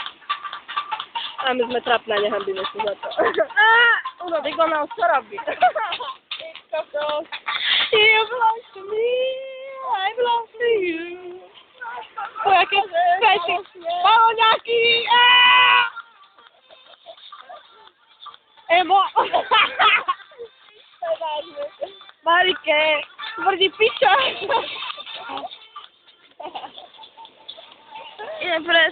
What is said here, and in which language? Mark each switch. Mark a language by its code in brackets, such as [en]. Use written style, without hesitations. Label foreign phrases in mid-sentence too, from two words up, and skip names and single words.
[sk] A my sme trapné, nehambíme sa za to. Digo, no, co robí? [en] You belong to me, I belong to you. [sk] O, jaké pety. Baloňáky! Emo! Marike, tvrdí piča. Idem preč.